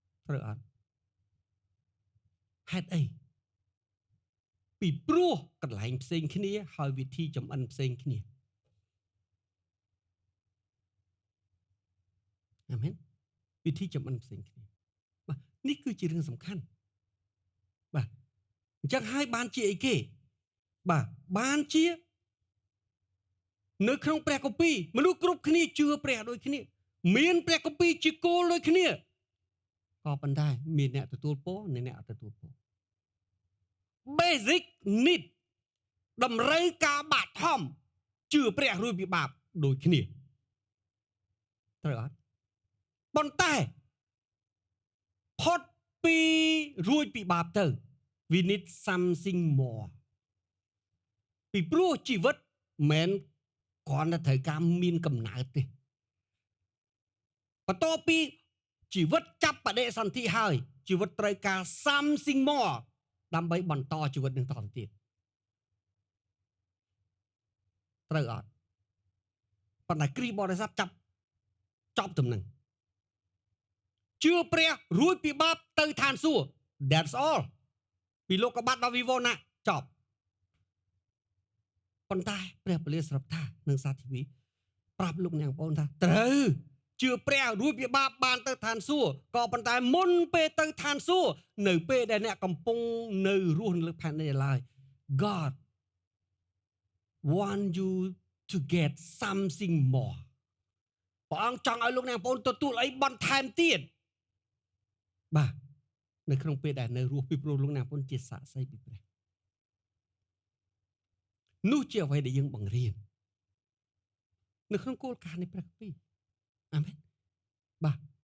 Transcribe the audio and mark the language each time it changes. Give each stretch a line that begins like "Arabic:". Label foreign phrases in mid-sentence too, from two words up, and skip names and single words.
Khmer: ត្រូវអត់ហេតុអីពីព្រោះកន្លែងផ្សេងគ្នាហើយវិធីចំអិនផ្សេងគ្នាអាមែនវិធីចំអិនផ្សេងគ្នាបាទនេះគឺជារឿងសំខាន់បាទអញ្ចឹងហើយបានជាអីគេបាទបានជា នៅក្នុងព្រះគម្ពីរមនុស្សគ្រប់គ្នាជឿព្រះដូចគ្នាមានព្រះគម្ពីរជាគោលដូចគ្នាក៏ប៉ុន្តែមានអ្នកទទួលពរនិងអ្នកអត់ទទួលពរ
English: basic need
Khmer: តម្រូវការបាក់ធំជឿព្រះរួចពីបាបដូចគ្នាត្រូវអត់ ប៉ុន្តែផុតពីរួចពីបាបទៅ
English: we need something more
Khmer: ពីព្រោះជីវិតមិនគ្រាន់តែត្រូវការមានកំណើតទេបន្ទាប់ពីជីវិតចាប់បដិសន្ធិហើយជីវិតត្រូវការ
English: something more
Khmer: ដើម្បីបន្តជីវិតនឹងតទៅទៀត ត្រូវអត់ប៉ុន្តែគ្រីស្ទបរិស័ទចាប់ចប់ទំនឹងជឿព្រះរួចពីបាបទៅឋានសួគ៌
English: that's all
Khmer: ពីលោកកបាត់ដល់វិវរណៈចប់ ប៉ុន្តែព្រះពលិស្រាប់ថានឹងសាធិវីប្រាប់លោកអ្នកបងប្អូនថាត្រូវជឿព្រះរួចពីបាបបានទៅឋានសួគ៌ក៏ប៉ុន្តែមុនពេលទៅឋានសួគ៌នៅពេលដែលអ្នកកំពុងនៅរស់នៅលើផែនដីឡើយ God
English: want you to get something more
Khmer: ព្រះអង្គចង់ឲ្យលោកអ្នកបងប្អូនទទួលអីបន្ថែមទៀតបាទនៅក្នុងពេលដែលនៅរស់ពីព្រោះលោកអ្នកបងប្អូនជាសាក្សីពីព្រះនោះជាអ្វីដែលយើងបង្រៀននៅក្នុងគោលការណ៍នៃព្រះគម្ពីរអាមែនបាទ